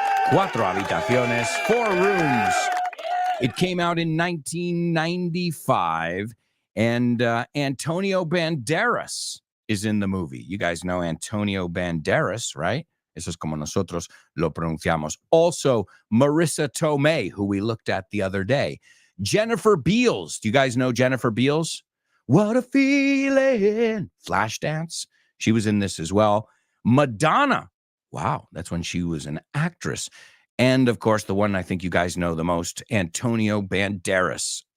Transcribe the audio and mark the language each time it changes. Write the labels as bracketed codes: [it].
[en] 4 habitaciones, 4 rooms. It came out in 1995, and Antonio Banderas is in the movie. You guys know Antonio Banderas, right? [es] Eso es como nosotros lo pronunciamos. [en] Also, Marissa Tomei, who we looked at the other day. Jennifer Beals. Do you guys know Jennifer Beals? What a feeling. Flashdance. She was in this as well. Madonna. Wow, that's when she was an actress. And, of course, the one I think you guys know the most, Antonio Banderas.